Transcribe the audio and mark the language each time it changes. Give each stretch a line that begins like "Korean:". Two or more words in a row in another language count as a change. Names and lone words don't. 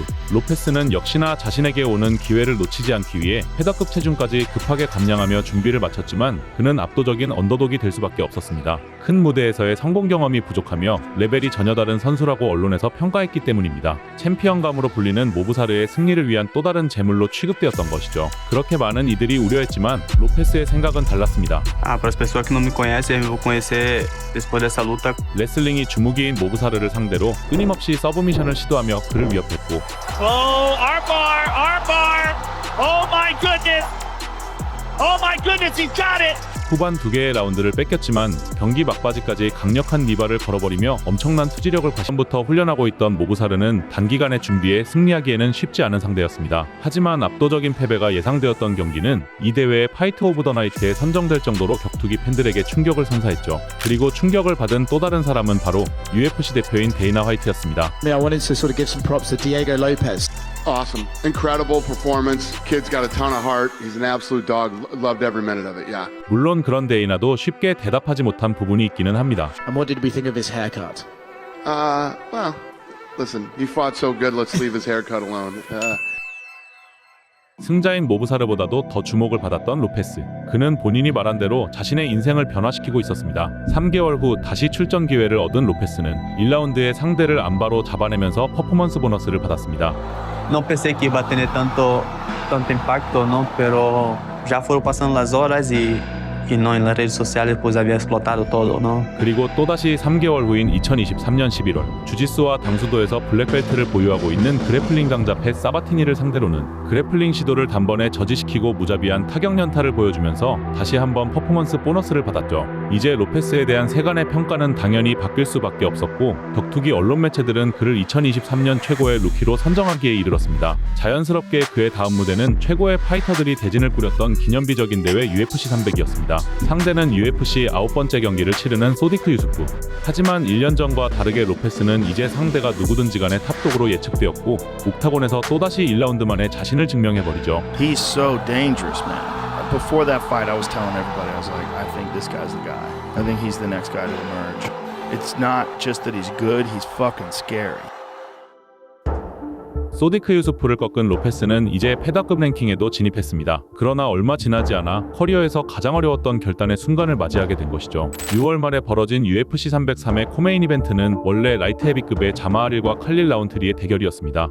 Korean: 로페스는 역시나 자신에게 오는 기회를 놓치지 않기 위해 패더급 체중까지 급하게 감량하며 준비를 마쳤지만 그는 압도적인 언더독이 될 수밖에 없었습니다. 큰 무대에서의 성공 경험이 부족하며 레벨이 전혀 다른 선수라고 언론에서 평가했기 때문입니다. 챔피언감으로 불리는 모부사르의 승리를 위한 또 다른 제물로 취급되었던 것이죠. 그렇게 많은 이들이 우려했지만 로페스의 생각은 달랐습니다.
Portuguese: Para as pessoas que não me conhecem, eu vou conhecer depois dessa luta.
Korean: 레슬링이 주무기인 모부사르를 상대로 끊임없이 서브미션을 시도하며 그를 위협했고
English: armbar! Oh my goodness, he's got it!
Korean: 후반 2개의 라운드를 뺏겼지만 경기 막바지까지 강력한 리바를 걸어버리며 엄청난 투지력을 과시부터 훈련하고 있던 모부사르는 단기간의 준비에 승리하기에는 쉽지 않은 상대였습니다. 하지만 압도적인 패배가 예상되었던 경기는 이 대회의 파이트 오브 더 나이트에 선정될 정도로 격투기 팬들에게 충격을 선사했죠. 그리고 충격을 받은 또 다른 사람은 바로 UFC 대표인 데이나 화이트였습니다.
English: I wanted to sort of give some props to Diego Lopez. Awesome. Incredible performance. Kid's got a ton of heart. He's an absolute dog. Loved every minute of it, yeah.
Korean: 물론 그런 데이나도 쉽게 대답하지 못한 부분이 있기는 합니다.
English: And what did we think of his haircut? Well, listen, he fought so good, let's leave his haircut alone.
Korean: 승자인 모부사르보다도 더 주목을 받았던 로페스. 그는 본인이 말한 대로 자신의 인생을 변화시키고 있었습니다. 3개월 후 다시 출전 기회를 얻은 로페스는 1라운드에 상대를 안바로 잡아내면서 퍼포먼스 보너스를 받았습니다.
Portuguese: Não pensei que ia bater tanto impacto, não, pero já foram passando as horas e não, nas redes sociais depois havia explotado todo, não?
Korean: 그리고 또다시 3개월 후인 2023년 11월 주짓수와 당수도에서 블랙벨트를 보유하고 있는 그래플링 강자 팻 사바티니를 상대로는 그래플링 시도를 단번에 저지시키고 무자비한 타격 연타를 보여주면서 다시 한번 퍼포먼스 보너스를 받았죠. 이제 로페스에 대한 세간의 평가는 당연히 바뀔 수밖에 없었고 격투기 언론 매체들은 그를 2023년 최고의 루키로 선정하기에 이르렀습니다. 자연스럽게 그의 다음 무대는 최고의 파이터들이 대진을 꾸렸던 기념비적인 대회 UFC 300이었습니다. 상대는 UFC 9번째 경기를 치르는 소디크 유수프. 하지만 1년 전과 다르게 로페스는 이제 상대가 누구든지 간에 탑독으로 예측되었고 옥타곤에서 또다시 1라운드 만에 자신을 증명해버리죠.
English: He's so dangerous, man. Before that fight, I was telling everybody, I was like, I think this guy's the guy. I think he's the next guy to emerge. It's not just that he's good, he's fucking scary.
Korean: 소디크 유수프를 꺾은 로페스는 이제 패더급 랭킹에도 진입했습니다. 그러나 얼마 지나지 않아 커리어에서 가장 어려웠던 결단의 순간을 맞이하게 된 것이죠. 6월 말에 벌어진 UFC 303의 코메인 이벤트는 원래 라이트 헤비급의 자마알일과 칼릴 라운트리의 대결이었습니다.